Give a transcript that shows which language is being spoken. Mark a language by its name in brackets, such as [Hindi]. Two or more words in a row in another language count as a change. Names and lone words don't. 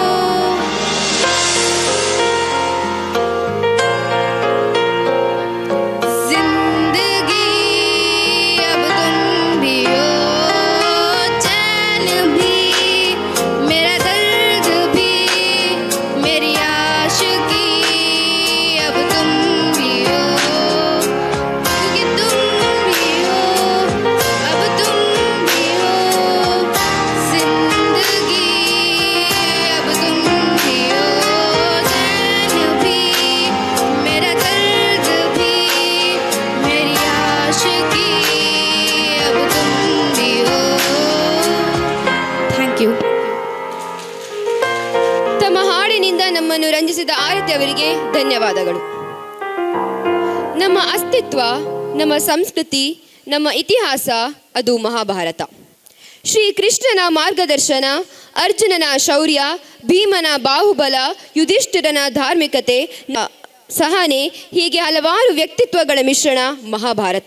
[Hindi] जिंदगी अब तुम भी हो चैन भी मेरा दर्द भी मेरी आशिकी अब तुम भी हो क्योंकि तुम भी हो अब तुम भी हो जिंदगी अब तुम भी हो चैन भी मेरा दर्द भी मेरी आशिकी अब तुम भी हो [English] thank you [Kannada] ತಮ್ಮ ಹಾಡಿನಿಂದ ನಮ್ಮನ್ನು ರಂಜಿಸಿದ ಆರತಿ ಅವರಿಗೆ ಧನ್ಯವಾದಗಳು. ನಮ್ಮ ಅಸ್ತಿತ್ವ ನಮ್ಮ ಸಂಸ್ಕೃತಿ ನಮ್ಮ ಇತಿಹಾಸ ಅದು ಮಹಾಭಾರತ. ಶ್ರೀಕೃಷ್ಣನ ಮಾರ್ಗದರ್ಶನ ಅರ್ಜುನನ ಶೌರ್ಯ ಭೀಮನ ಬಾಹುಬಲ ಯುಧಿಷ್ಠಿರನ ಧಾರ್ಮಿಕತೆ ಸಹನೆ ಹೀಗೆ ಹಲವಾರು ವ್ಯಕ್ತಿತ್ವಗಳ ಮಿಶ್ರಣ ಮಹಾಭಾರತ.